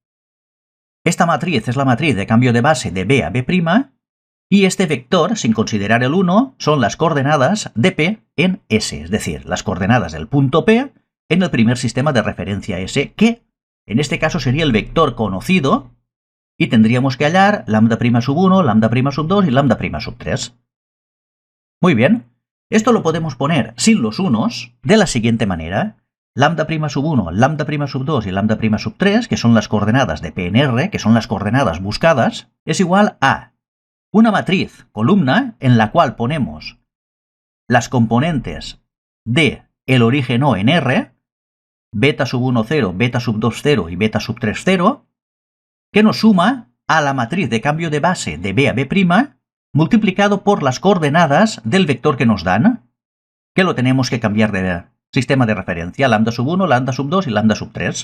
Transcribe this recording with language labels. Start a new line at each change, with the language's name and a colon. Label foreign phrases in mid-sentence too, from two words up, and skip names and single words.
Spanish: Esta matriz es la matriz de cambio de base de B a B', y este vector, sin considerar el 1, son las coordenadas de P en S, es decir, las coordenadas del punto P en el primer sistema de referencia S, que en este caso sería el vector conocido, y tendríamos que hallar lambda' sub 1, lambda' sub 2 y lambda' sub 3. Muy bien, esto lo podemos poner sin los unos de la siguiente manera. Lambda' sub 1, lambda' sub 2 y lambda' sub 3, que son las coordenadas de P en R, que son las coordenadas buscadas, es igual a una matriz columna en la cual ponemos las componentes de el origen O en R, beta sub 1 0, beta sub 2 0 y beta sub 3 0, que nos suma a la matriz de cambio de base de B a B' multiplicado por las coordenadas del vector que nos dan, que lo tenemos que cambiar de sistema de referencia, lambda sub 1, lambda sub 2 y lambda sub 3.